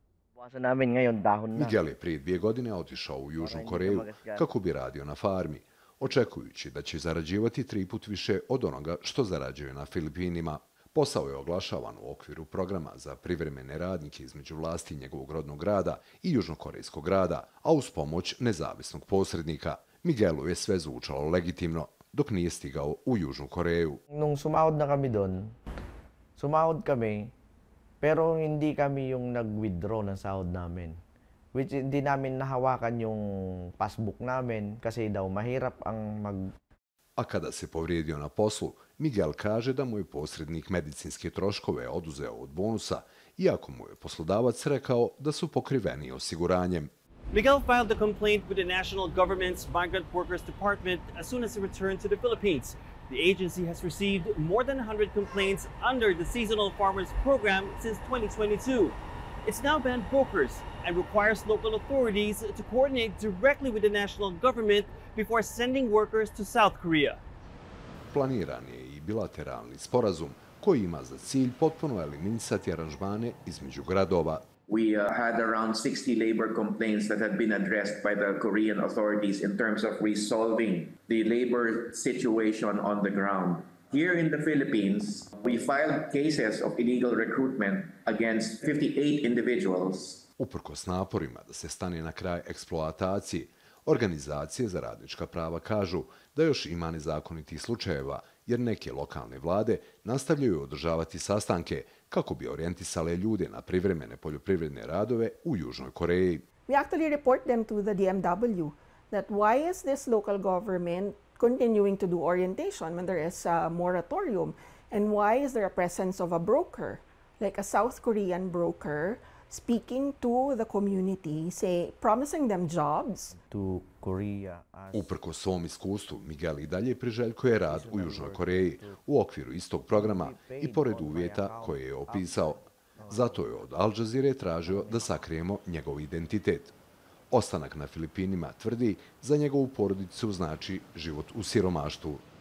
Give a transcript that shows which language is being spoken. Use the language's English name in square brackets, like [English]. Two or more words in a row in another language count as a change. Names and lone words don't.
[Bosnian] Miguel je prije 2 godine otišao u Južnu Koreju kako bi radio na farmi, očekujući da će zarađivati 3 puta više od onoga što zarađuje na Filipinima. Posao je oglašavan u okviru programa za privremene radnike između vlasti njegovog rodnog grada i južnokorejskog grada, a uz pomoć nezavisnog posrednika. Miguelu je sve zvučalo legitimno, dok nije stigao u Južnu Koreju. [Filipino] Nung sumahod na kami doon, sumahod kami, pero hindi kami yung nag-withdraw ng sahod namin. Hindi namin nahawakan yung passbook namin kasi daw mahirap ang mag... [Bosnian] A kada se povrijedio na poslu, Miguel kaže da mu je posrednik medicinske troškove oduzeo od bonusa, iako mu je poslodavac rekao da su pokriveni osiguranjem. [English] Miguel filed a complaint with the national government's Migrant Workers Department as soon as he returned to the Philippines. The agency has received more than 100 complaints under the Seasonal Farmers Program since 2022. It's now banned brokers and requires local authorities to coordinate directly with the national government before sending workers to South Korea. [Bosnian] Planiran je i bilateralni sporazum koji ima za cilj potpuno eliminisati aranžmane između gradova. [English] We had around 60 labor complaints that had been addressed by the Korean authorities in terms of resolving the labor situation on the ground. Here in the Philippines, we filed cases of illegal recruitment against 58 individuals. [Bosnian] Uprkos naporima da se stane na kraj eksploataciji, organizacije za radnička prava kažu da još ima nezakonitih slučajeva, jer neke lokalne vlade nastavljaju održavati sastanke kako bi orijentisale ljude na privremene poljoprivredne radove u Južnoj Koreji. [English] We actually report them to the DMW that why is this local government continuing to do orientation when there is a moratorium, and why is there a presence of a broker, like a South Korean broker, speaking to the community, promising them jobs. [Bosnian] Uprkos svom iskustvu, Miguel i dalje priželjkuje rad u Južnoj Koreji u okviru istog programa i pored uvjeta koje je opisao. Zato je od Al Jazeere tražio da sakrijemo njegov identitet. Ostanak na Filipinima, tvrdi, za njegovu porodicu znači život u siromaštvu.